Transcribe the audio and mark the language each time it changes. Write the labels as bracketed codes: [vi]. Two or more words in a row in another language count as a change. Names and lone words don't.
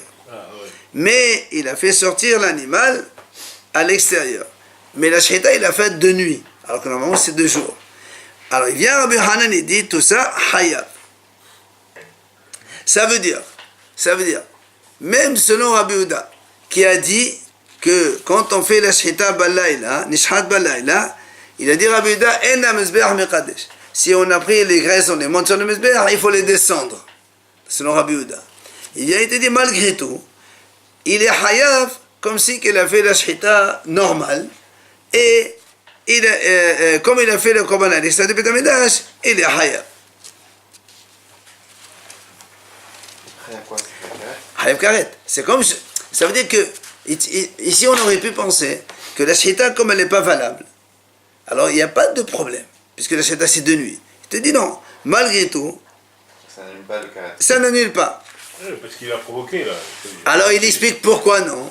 [fr] Mais il a fait sortir l'animal à l'extérieur. Mais la shchita, il a fait de nuit. Alors que normalement, c'est 2 jours. Alors il vient Rabbi Hanan et dit tout ça, hayav. Ça veut dire, même selon Rabbi Yehuda, qui a dit que quand on fait la [he] שחיטה בלילה נשחט בלילה, [fr] il a dit Rabbi Yehuda, [he] אין מזבח מקדש. [fr] Si on a pris les graisses, on les monte sur le mezbeach, il faut les descendre. Selon Rabbi Yehuda. Il vient et te dit, malgré tout, il est hayav comme si il a fait la shchita normale, et comme il a fait le korban à l'extérieur du [he] בית המקדש, [fr] il est hayav. [he] חייב כרת. [fr] C'est comme, ça veut dire que ici on aurait pu penser que la shchita, comme elle n'est pas valable, alors il n'y a pas de problème, puisque la shchita c'est de nuit. Il te dit non, malgré tout, ça n'annule pas. Oui, parce qu'il a provoqué là. Alors il explique pourquoi non.